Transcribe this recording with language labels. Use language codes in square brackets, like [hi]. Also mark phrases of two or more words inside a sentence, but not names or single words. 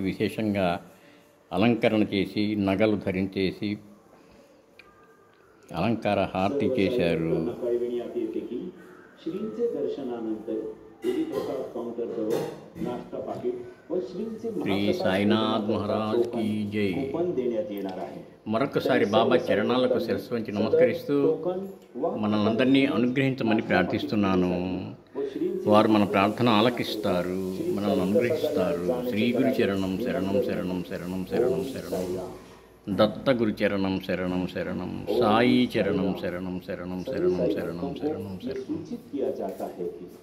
[te] బాబాకి విశేషంగా అలంకరణ చేసి నగలు ధరించేసి [mr] अलंकार हारती [te] చేశారు [mr] कळविणी येते की श्रींचे दर्शनानंतर देवी प्रसाद काउंटरजवळ नाश्ता पाकिट व श्रींचे [hi] श्री साईनाथ महाराज की जय [mr] कूपन देण्यात येणार आहे [te] మరొకసారి బాబా చరణాలకు శిరస్సు వంచి నమస్కరిస్తూ మనల్ని అనుగ్రహించమని ప్రార్థిస్తున్నాను. వారు మన ప్రార్థన ఆలకిస్తారు, మనల్ని అనుగ్రహిస్తారు. శ్రీ గురు చరణం శరణం శరణం శరణం శరణం శరణం, దత్త గురు చరణం శరణం శరణం, సాయి చరణం శరణం శరణం శరణం శరణం శరణం శరణం. [hi] सूचित किया जाता है कि